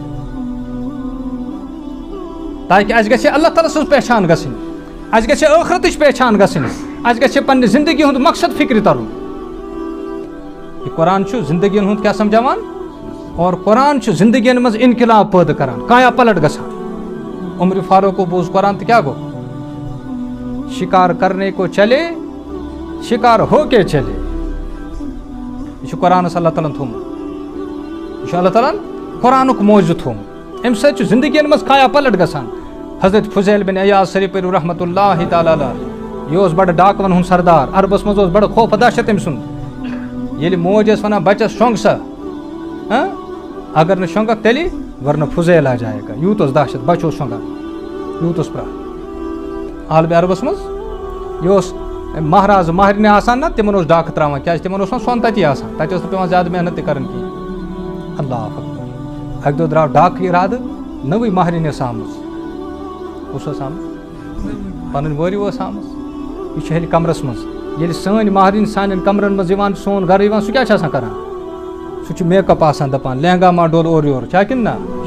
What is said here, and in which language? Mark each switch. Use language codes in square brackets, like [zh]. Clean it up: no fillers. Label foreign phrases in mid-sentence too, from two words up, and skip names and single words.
[ks] تاکہِ اَسہِ گژھِ اللہ تعالیٰ سٕنٛز پہچان گژھٕنۍ اَسہِ گژھِ ٲخرتٕچ پہچان گژھٕنۍ اَسہِ گژھِ پننہِ زندگی ہُنٛد مقصد فکرِ ترُن یہ قرآن چھُ زندگین ہُنٛد کیٛاہ سمجھاوان اور قرآن چھُ زندگین منٛز انقلاب پٲدٕ کران کایا پلٹ گژھان عمر فاروق بوز قرآن تہٕ کیٛاہ گوٚو [ur] شکار کرنے کو چلے شکار ہو کے چلے [ks] یہ چھُ قرآنس اللہ تعالیٰ ہن تھوٚومُت یہ چھُ اللہ تعالیٰ ہن قرآنُک موجوٗد تھوٚومُت امہِ سۭتۍ چھُ زندگین منٛز کایا پلٹ گژھان حضرت فضیل بن عیاض شریف پٔرِو رحمتہ اللہ تعالیٰ علیہ یہ اوس بڑٕ ڈاکون ہُنٛد سردار عربس منٛز اوس بڑٕ خوف دہشت أمۍ سُنٛد ییٚلہِ موج ٲس ونان بچس شۄنٛگ سا اگر نہٕ شۄنٛگکھ تیٚلہِ ورنہ [ur] فضیل آ جائے گا [ks] یوٗت اوس دہشت بچہِ اوس شۄنٛگان یوٗت اوس پرٛاہ عالمِ عربس منٛز یہِ اوس مہراز مہرنہِ آسان نا تِمن اوس ڈاکہٕ تراوان کیازِ تِمن اوس نہٕ سۄن تتی آسان تتہِ ٲس نہٕ پیٚوان زیادٕ محنت تہِ کرٕنۍ کِہیٖنۍ اللہ اکبر اکہِ دۄہ درٛاو ڈاکہٕ اِرادٕ نٔوٕے مہرِنۍ ٲس آمٕژ کُس ٲس آمٕژ پنٕنۍ وٲرِو ٲس آمٕژ یہِ چھِ ہیٚلہِ کمرس منٛز ییٚلہِ سٲنۍ مہرِنۍ سانٮ۪ن کمرن منٛز یِوان سون گرٕ یِوان سُہ کیٛاہ چھُ آسان کران سُہ چھُ میک اپ آسان دپان لہنگا ما ڈول اورٕ یورٕ چھا کِنہٕ نہ